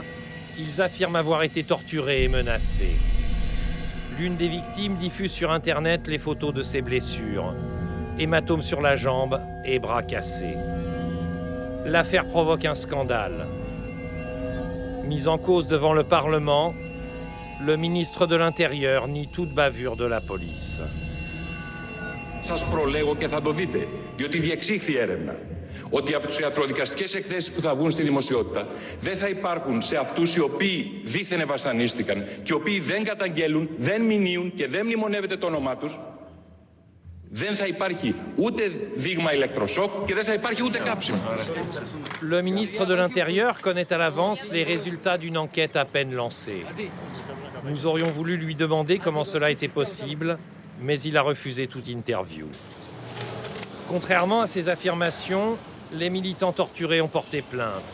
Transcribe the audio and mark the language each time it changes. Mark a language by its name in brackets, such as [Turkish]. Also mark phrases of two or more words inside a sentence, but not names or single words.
[French] Ils affirment avoir été torturés et menacés. L'une des victimes diffuse sur Internet les photos de ses blessures. Hématomes sur la jambe et bras cassés. L'affaire provoque un scandale. Mis en cause devant le Parlement, le ministre de l'Intérieur nie toute bavure de la police. [Greek] Σας προλέγω και θα το δείτε, διότι διεξήχθη έρευνα, ότι από τις ιατροδικαστικές εκθέσεις που θα βγουν στη δημοσιότητα δεν θα υπάρχουν σε αυτούς οι οποίοι δήθεν βασανίστηκαν και οι οποίοι δεν καταγγέλουν, δεν μηνύουν και δεν μνημονεύεται το όνομά τους, δεν θα υπάρχει ούτε δείγμα ηλεκτροσόκ και δεν θα υπάρχει ούτε κάψιμο. [French] Le ministre de l'Intérieur connaît à l'avance les résultats d'une enquête à peine lancée. Nous aurions voulu lui demander comment cela était possible, mais il a refusé toute interview. Contrairement à ces affirmations, les militants torturés ont porté plainte.